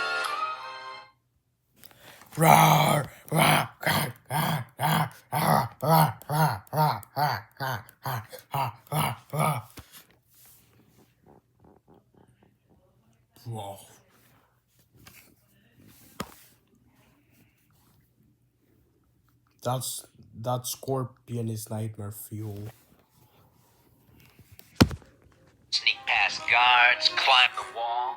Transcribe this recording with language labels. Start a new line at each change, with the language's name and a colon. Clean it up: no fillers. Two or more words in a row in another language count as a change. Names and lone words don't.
English: Roar, roar, gang, gang, gang, roar, roar, roar, roar, roar, roar, roar, roar, roar. Whoa. That scorpion is nightmare fuel. Sneak past guards, climb the wall.